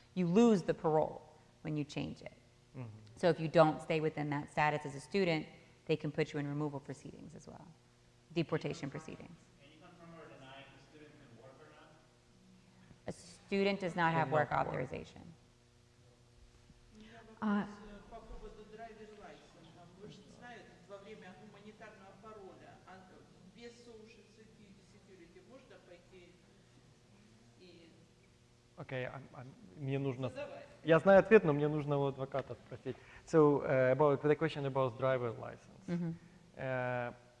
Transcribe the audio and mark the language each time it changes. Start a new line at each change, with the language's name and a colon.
English: You lose the parole when you change it. So if you don't stay within that status as a student, they can put you in removal proceedings as well, deportation proceedings. Can you confirm or deny if the student can work or not? A student does not have work authorization.
Russian: По поводу драйвер лайсенса. Вы же знаете, во время гуманитарного пароля без social security можно пойти и... Окей, мне нужно... Я знаю ответ, но мне нужно у адвоката спросить.
English: So, about the question about driver license.